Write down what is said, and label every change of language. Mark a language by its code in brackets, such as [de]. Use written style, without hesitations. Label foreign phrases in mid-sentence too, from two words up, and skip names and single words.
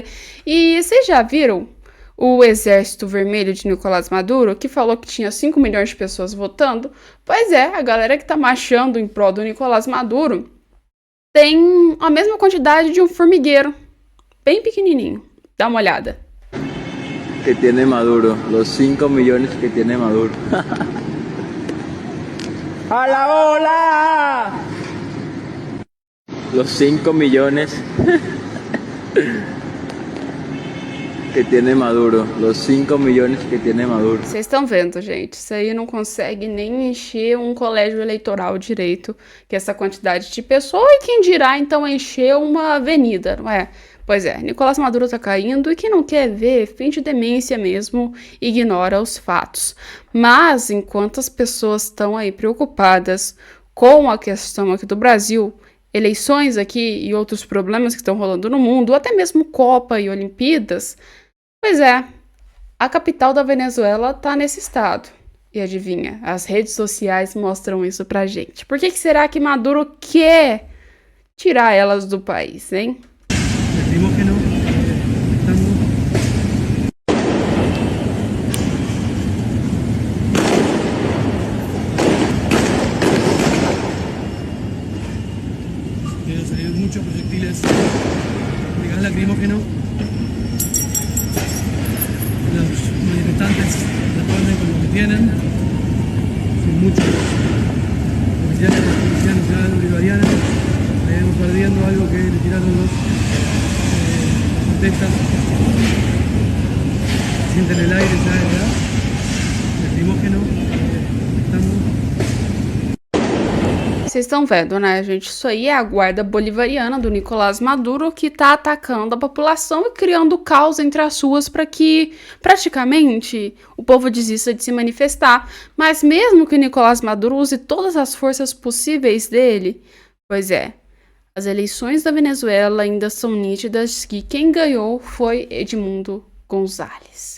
[pt] E vocês já viram o Exército Vermelho de Nicolás Maduro, que falou que tinha 5 milhões de pessoas votando? Pois é, a galera que tá marchando em prol do Nicolás Maduro tem a mesma quantidade de um formigueiro, bem pequenininho. Dá uma olhada. [es] Que tiene Maduro, los 5 millones que tiene Maduro. ¡A la bola! Los 5 millones que tiene Maduro. Los 5 millones que tiene Maduro. [pt] Vocês estão vendo, gente? Isso aí não consegue nem encher um colégio eleitoral direito, que é essa quantidade de pessoas, e quem dirá, então, encher uma avenida, não é? Pois é, Nicolás Maduro tá caindo e quem não quer ver, finge demência mesmo, ignora os fatos. Mas, enquanto as pessoas estão aí preocupadas com a questão aqui do Brasil, eleições aqui e outros problemas que estão rolando no mundo, até mesmo Copa e Olimpíadas, pois é, a capital da Venezuela tá nesse estado. E adivinha, as redes sociais mostram isso pra gente. Por que será que Maduro quer tirar elas do país, hein? [es] Muchos proyectiles de gas lacrimógeno. Los manifestantes responden con lo que tienen. Son muchos oficiales de la Policía Nacional Bolivariana. Vamos perdiendo algo que le tiraron los protestas. Sienten el aire ya, ¿verdad? Lacrimógeno. [pt] Vocês estão vendo, né, gente? Isso aí é a guarda bolivariana do Nicolás Maduro que tá atacando a população e criando caos entre as ruas para que, praticamente, o povo desista de se manifestar. Mas mesmo que Nicolás Maduro use todas as forças possíveis dele, pois é, as eleições da Venezuela ainda são nítidas que quem ganhou foi Edmundo González.